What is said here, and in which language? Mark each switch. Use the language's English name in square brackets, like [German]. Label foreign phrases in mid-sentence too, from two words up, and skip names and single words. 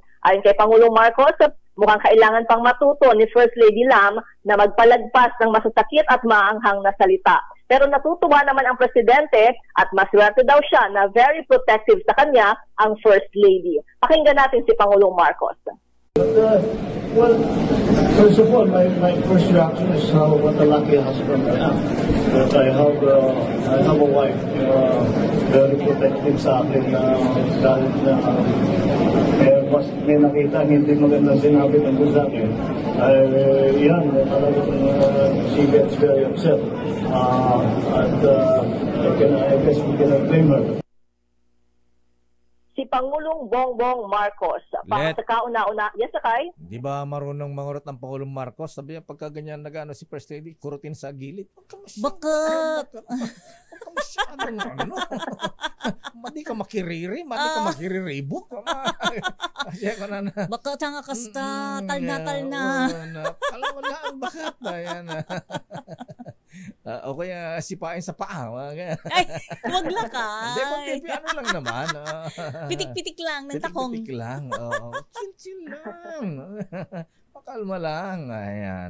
[Filipino] Ayon kay Pangulong Marcos, mukhang kailangan pang matuto ni First Lady Lam na magpalagpas ng masasakit at maanghang na salita. Pero natutuwa naman ang Presidente at maswerte daw siya na very protective sa kanya ang First Lady. Pakinggan natin si Pangulong Marcos. [English] Well, first of all, my first reaction is what a lucky husband I am. That I have a wife very protective [Filipino] sa akin dahil may nakita hindi maganda sinabi tungkol sa akin. Yan, talagang [English] she gets very upset. I guess we cannot blame her. [Filipino] Si Pangulong Bongbong Marcos. Para sa kauna-una, yes, Sakay? Di ba marunong mangurot ng Pangulong Marcos? Sabi niya, pagka ganyan si First Lady, kurutin sa gilid. Bakit? [Iloko] Huwag ka masyadong Madi ka makiriri, madi ka makiriribok. Bakit nga kasta, talna. [Filipino] Alam mo lang, bakit? Ayan. O kaya sipain sa paa. Ay, wag lakay. Hindi, ano lang naman. Pitik-pitik lang ng takong. Pitik-pitik lang. Chill lang. Pakalma lang. Ayan.